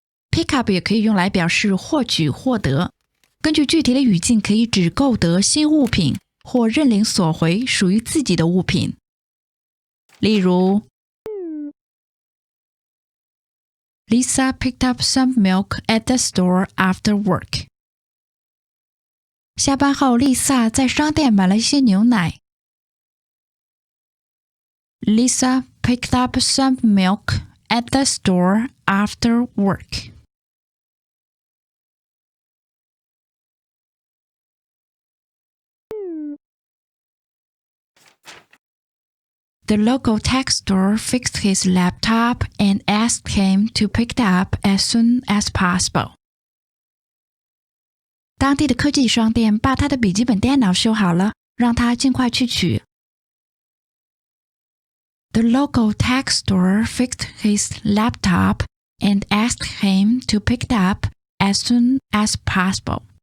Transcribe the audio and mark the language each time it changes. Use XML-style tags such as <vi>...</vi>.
<zh>Pick up 也可以用来表示获取、获得。根据具体的语境，可以指购得新物品或认领索回属于自己的物品。例如</zh> <en>Lisa picked up some milk at the store after work.</en> <zh>下班后，丽萨在商店买了一些牛奶。</zh> <en>Lisa picked up some milk at the store after work. The local tech store fixed his laptop and asked him to pick it up as soon as possible.</en> <zh>当地的科技商店把他的笔记本电脑修好了，让他尽快去取。</zh> <en>The local tech store fixed his laptop and asked him to pick it up as soon as possible.</en>